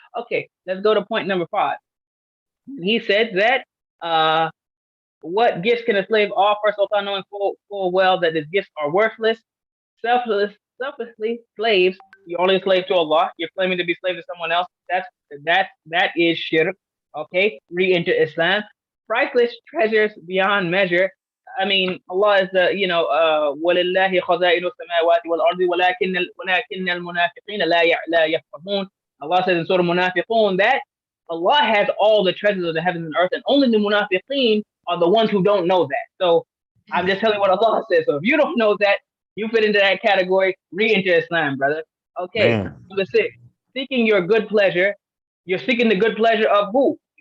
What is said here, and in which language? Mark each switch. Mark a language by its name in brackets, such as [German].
[English] Okay, let's go to point number 5. He said that what gifts can a slave offer, Sultan, knowing full well that his gifts are worthless? Selflessly slaves. You're only a slave to Allah. You're claiming to be slave to someone else. That is shirk. Okay, re-enter Islam. Priceless treasures beyond measure. I mean, Allah is the [Arabic] وَلِلَّهِ خَزَائِنُ السَّمَاوَاتِ وَالْأَرْضِ وَلَكِنَّ الْمُنَافِقِينَ لَا يَفْقَهُونَ. [English] Allah says in Surah Munafiqun that Allah has all the treasures of the heavens and earth, and only the munafiqeen are the ones who don't know that. So I'm just telling you what Allah says. So if you don't know that, you fit into that category, re-enter Islam, brother. Okay, number 6, seeking your good pleasure. You're seeking the good pleasure of who?